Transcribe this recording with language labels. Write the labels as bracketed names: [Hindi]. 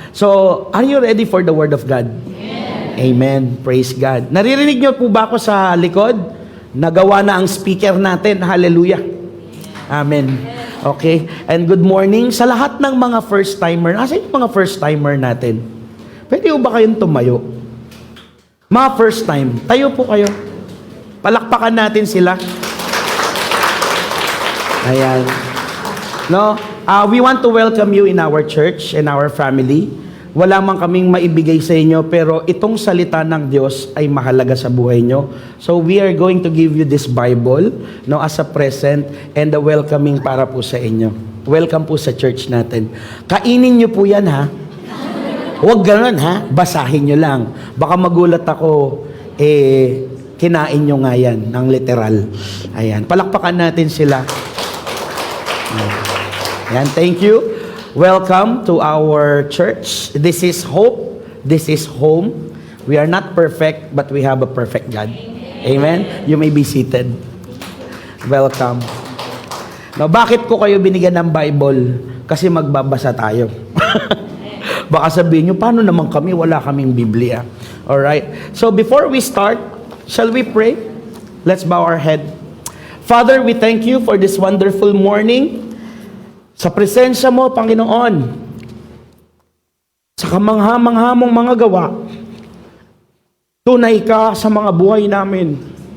[English] So, are you ready for the Word of God? [Filipino] Amen. [English] Praise God. [Filipino] Naririnig niyo po ba ako sa likod? Nagawa na ang speaker natin. Hallelujah. Amen. Okay. [English] And good morning [Filipino] sa lahat ng mga first-timer. Asa yung mga first-timer natin? Pwede ba kayong tumayo? Mga first time, tayo po kayo. Palakpakan natin sila. Ayan. No? [English] We want to welcome you in our church and our family. [Filipino] Wala man kaming maibigay sa inyo, pero itong salita ng Diyos ay mahalaga sa buhay nyo. [English] So we are going to give you this Bible, no, as a present and a welcoming [Filipino] para po sa inyo. Welcome po sa church natin. Kainin nyo po yan, ha? Huwag ganun, ha? Basahin nyo lang. Baka magulat ako, kinain nyo nga yan, ng literal. Ayan. Palakpakan natin sila. Ayan. [English] Thank you. Welcome to our church. This is hope. This is home. We are not perfect, but we have a perfect God. Amen? You may be seated. Welcome. [Filipino] Now, bakit ko kayo binigyan ng Bible? Kasi magbabasa tayo. Baka sabihin nyo, paano naman kami? Wala kaming Biblia. Alright? [English] So, before we start, shall we pray? Let's bow our head. Father, we thank you for this wonderful morning. [Filipino] Sa presensya mo, Panginoon, sa kamangha-mangha mong mga gawa, tunay ka sa mga buhay namin.